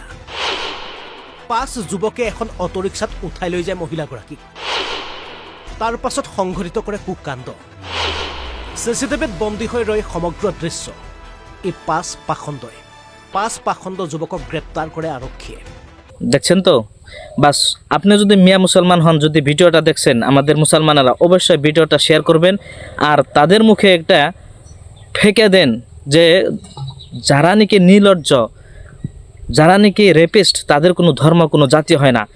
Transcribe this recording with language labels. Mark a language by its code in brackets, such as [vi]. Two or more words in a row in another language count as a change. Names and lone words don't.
[as] 5 যুৱকে এখন অটোৰিক্সাত উঠাই লৈ যায় মহিলাগৰাকীক। তাৰ পাছত সংঘটিত কৰে কুকাণ্ড। চিচিটিভিত বন্দী হৈ ৰয় সমগ্ৰ দৃশ্য। এই 5 পাখণ্ড যুৱকক গ্ৰেপ্তাৰ কৰে আৰক্ষীয়ে। [bn] দেখছেন তো, বাস আপনি যদি মিয়া মুসলমান হন, যদি ভিডিওটা দেখছেন আমাদের মুসলমানেরা, অবশ্যই ভিডিওটা শেয়ার করবেন আর তাদের মুখে একটা ঠেকে দেন যে যারা নাকি নির্লজ্জ, যারা নাকি রেপিস্ট, তাদের কোনো ধর্ম কোনো জাতি হয় না।